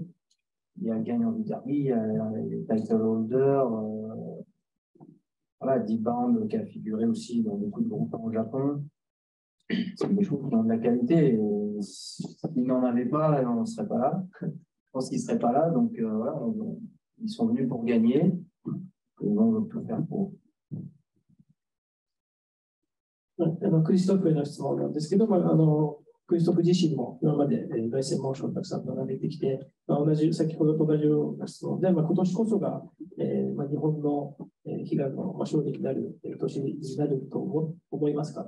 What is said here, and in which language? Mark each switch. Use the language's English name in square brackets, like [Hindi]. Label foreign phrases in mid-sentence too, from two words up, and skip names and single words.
[French] Il y a le gagnant du derby, il y a les [English] title holders, [French] voilà, D-Bound qui a figuré aussi dans beaucoup de groupes au Japon. C'est des choses qui ont de la qualité. S'ils n'en avaient pas, on ne serait pas là. Je pense qu'ils ne seraient pas là. Donc voilà, ils sont venus pour gagner. Ils vont tout faire pour. [Japanese] クリストフへの質問なんですけど、クリストフ自身も今まで凱旋門賞をたくさん並べてきて、先ほどと同じような質問で、今年こそが、日本の悲願の勝利になる年になると思いますか。